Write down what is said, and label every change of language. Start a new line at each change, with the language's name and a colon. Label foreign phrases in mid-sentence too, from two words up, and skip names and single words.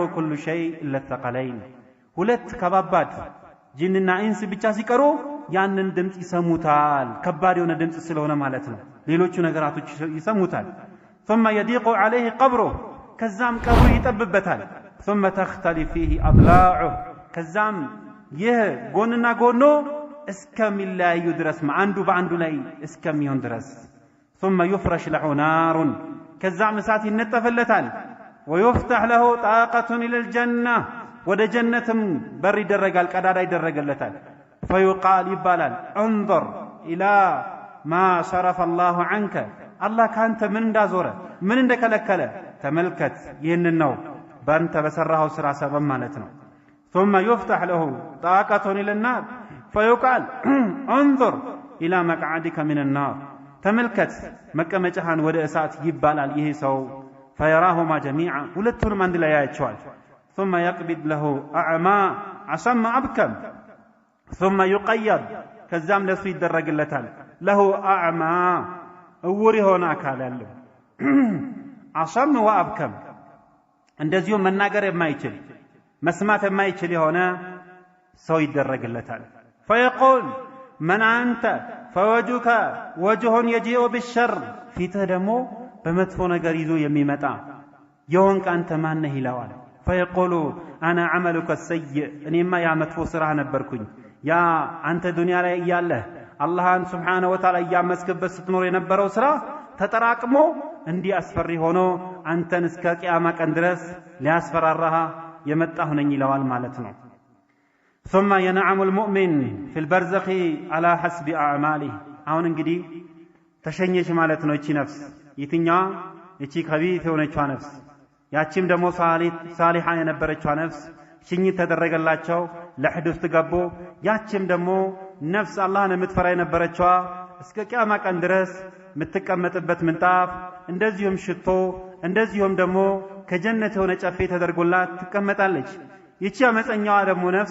Arabic: كل شيء إلا الثقلين
Amharic: ሁለት ከባባድ ጂንና ኢንስ ብቻ ሲቀሩ ያንን ድምጽ ይሰሙታል። ከባድ የሆነ ድምጽ ስለሆነ ማለት ነው። ሌሎቹ ነገራቶች ይሰሙታል።
Arabic: ثم يضيق عليه قبره
Amharic: ከዛም ቀብሩ ይጠብበታል።
Arabic: ثم تختلف فيه أضلاعه
Amharic: ከዛም ይህ ጎንና ጎኖ እስከሚለያዩ ድረስ አንዱ በአንዱ ላይ እስከሚሆን ድረስ
Arabic: ثم يفرش له نار
Amharic: ከዛም እሳት ይነጠፍለታል።
Arabic: ويفتح له طاقة إلى
Amharic: الجنة ወደ ጀነትም በር ይደረጋል ቀዳዳ ይደረገለታል። فيقال ይባላል
Arabic: انظر إلى ما صرف الله عنك الله
Amharic: ካንተ ምን እንዳዞረ ምን እንደከለከለ ተመልከት። ይህንን ነው ባንተ በሰራው ስራ ሰበብ ማለት ነው። ثم
Arabic: يفتح له طاقة إلى النار فيقال انظر إلى مقعدك من النار
Amharic: ተመልከት መቀመጫህን ወደ እሳት ይባላል። ይሄ ሰው
Arabic: فيراهما جميعا
Amharic: ሁለቱንም አንድ ላይ ያያቸዋል።
Arabic: ثم يقبض له أعمى أصم أبكم ثم يقيض
Amharic: ከዛም ለሱ ይደረግለታል
Arabic: له أعمى
Amharic: እውር የሆነ አካል ያለው
Arabic: أصم وأبكم
Amharic: እንደዚሁም መናገር የማይችል መስማት የማይችል የሆነ ሰው ይደረግለታል።
Arabic: فيقول من أنت فوجهك وجه يجيء بالشر
Amharic: ፊትህ ደግሞ በመጥፎ ነገር ይዞ የሚመጣ የሆንክ አንተ ማን ነህ ይለዋል።
Arabic: فيقول أنا عملك السيء
Amharic: እኔማ ያ መጥፎ ስራ ነበርኩኝ ያ አንተ ዱንያ ላይ እያለህ አላህን
Arabic: سبحانه وتعالى
Amharic: እያመስክበት ስትኖር የነበረው ስራ ተጠራቅሞ እንዲህ አስፈሪ ሆኖ አንተን እስከ ቂያማ ቀን ድረስ ሊያስፈራራህ የመጣሁ ነኝ ይለዋል ማለት ነው።
Arabic: ثم ينعم المؤمن في البرزخ على حسب أعماله
Amharic: አሁን እንግዲህ ተሸኘች ማለት ነው። እቺ ነፍስ የትኛዋ? እቺ ከቢት የሆነችዋ ነፍስ ያቺም ደግሞ ሳሊሃ የነበረችዋ ነፍስ ሽኝት ተደረገላቸው ለሕድ ውስጥ ገቡ ያችም ደግሞ ነፍስ አላህን የምትፈራ የነበረችዋ እስከ ቂያማ ቀን ድረስ የምትቀመጥበት ምንጣፍ እንደዚሁም ሽቶ እንደዚሁም ደግሞ ከጀነት የሆነ ጨፌ ተደርጎላት ትቀመጣለች ይቺ አመፀኛዋ ደግሞ ነፍስ